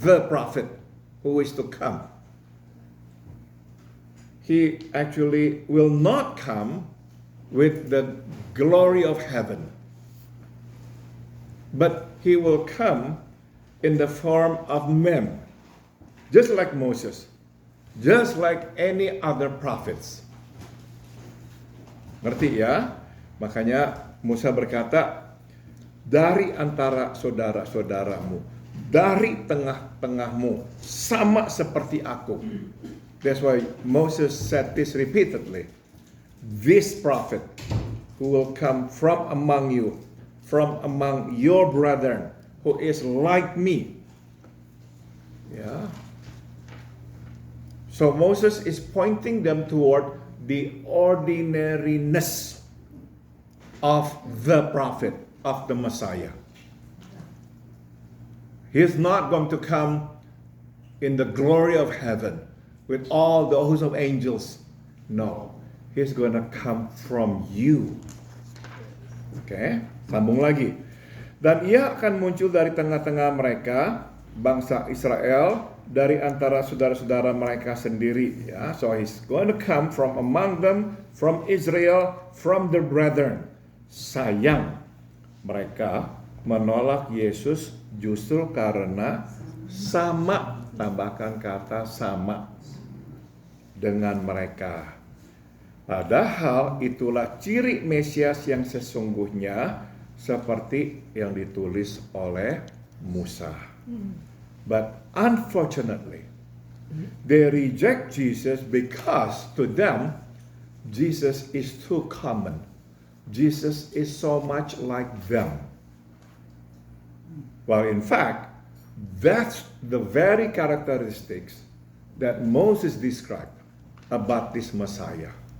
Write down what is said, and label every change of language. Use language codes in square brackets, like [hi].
[en] prophet who is to come, he actually will not come with the glory of heaven, but he will come in the form of men, just like Moses, just like any other prophets. [id] Ngerti ya? Makanya Musa berkata, dari antara saudara-saudaramu, dari tengah-tengahmu, sama seperti aku. [en] That's why Moses said this repeatedly. This prophet who will come from among you, from among your brethren, who is like me. Yeah. So Moses is pointing them toward the ordinariness of the prophet, of the Messiah. He is not going to come in the glory of heaven with all the host of angels. No, he's going to come from you. [id] Oke, sambung lagi. Dan ia akan muncul dari tengah-tengah mereka, bangsa Israel, dari antara saudara-saudara mereka sendiri. [en] Ya, so he's going to come from among them, from Israel, from their brethren. [id] Sayang, mereka menolak Yesus justru karena sama, tambahkan kata sama, dengan mereka. Padahal itulah ciri Mesias yang sesungguhnya, seperti yang ditulis oleh Musa. [en] But unfortunately, they reject Jesus because to them, Jesus is too common. Jesus is so much like them. Well, in fact, that's the very characteristics that Moses described about this Messiah.